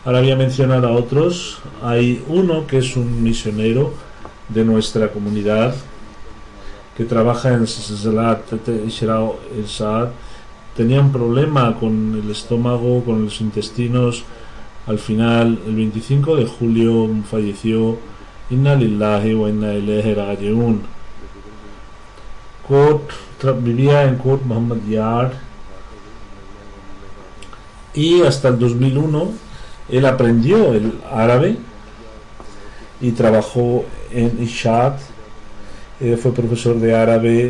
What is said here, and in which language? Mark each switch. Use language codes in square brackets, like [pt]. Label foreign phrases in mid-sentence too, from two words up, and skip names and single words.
[es] Ahora voy a mencionar a otros. Hay uno que es un misionero de nuestra comunidad que trabaja en Zalat Ishrao El Saad. Tenía un problema con el estómago, con los intestinos. Al final, el 25 de julio falleció. [ar] إنا لله وإنا إليه راجعون. [es] Vivía en Court Muhammad Yard, y hasta el 2001 él aprendió el árabe y trabajó en Ishad. Fue profesor de árabe.